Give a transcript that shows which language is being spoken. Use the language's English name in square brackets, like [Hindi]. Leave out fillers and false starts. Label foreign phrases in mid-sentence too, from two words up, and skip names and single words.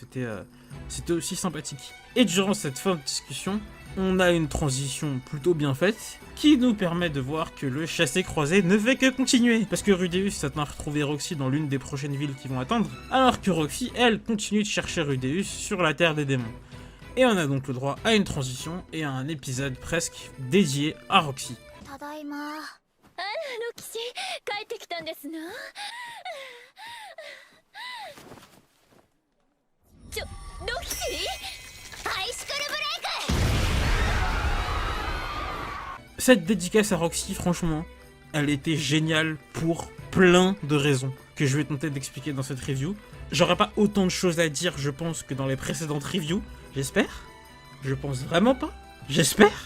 [French] C'était aussi sympathique. Et durant cette fin de discussion, on a une transition plutôt bien faite qui nous permet de voir que le chassé-croisé ne fait que continuer. Parce que Rudeus s'attend à retrouver Roxy dans l'une des prochaines villes qu'ils vont atteindre, alors que Roxy, elle, continue de chercher Rudeus sur la terre des démons. Et on a donc le droit à une transition et à un épisode presque dédié à Roxy. [Japanese] ただいまロキシ帰ってきたんですな。ロキシハイスクールブレイク。 [French] Cette dédicace à Roxy, franchement, elle était géniale pour plein de raisons que je vais tenter d'expliquer dans cette review. J'aurais pas autant de choses à dire, je pense, que dans les précédentes reviews. J'espère. Je pense vraiment pas. J'espère.